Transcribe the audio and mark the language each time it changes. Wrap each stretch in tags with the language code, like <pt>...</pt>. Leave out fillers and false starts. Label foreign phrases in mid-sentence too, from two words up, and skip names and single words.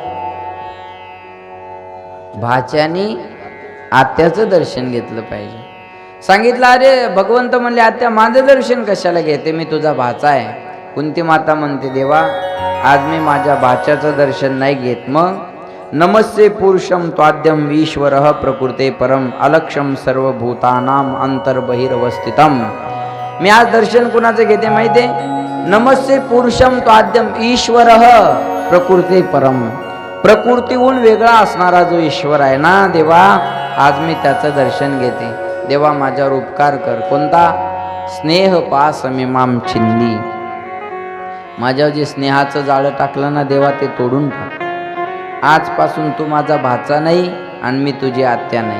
<mr>भाच्याने आत्याचं दर्शन घेतलं पाहिजे. सांगितलं, अरे भगवंत म्हणले आत्या माझं दर्शन कशाला घेते, मी तुझा भाचा आहे. कुंती माता म्हणते, देवा आज मी माझ्या भाच्याचं दर्शन नाही घेत.</mr> <sa>मग नमस्ते पुरुषम त्वाद्यम ईश्वरः प्रकृते परम अलक्षम सर्वभूतानाम अंतर्बहिरवस्थितम.</sa> <mr>मी आज दर्शन कुणाचं घेते माहितीये,</mr> <sa>नमस्ते पुरुषम त्वाद्यम ईश्वरः प्रकृते परम.</sa> <mr>प्रकृतीहून वेगळा असणारा जो ईश्वर आहे ना देवा, आज मी त्याचं दर्शन घेते. देवा माझ्यावर उपकार कर. कोणता,</mr> <sa>स्नेह पास मिमाम छिंदी.</sa> <mr>माझ्यावर जे स्नेहाचं जाळं टाकलं ना देवा, ते तोडून टाक. आजपासून तू माझा भाचा नाही आणि मी तुझी आत्या नाही.</mr>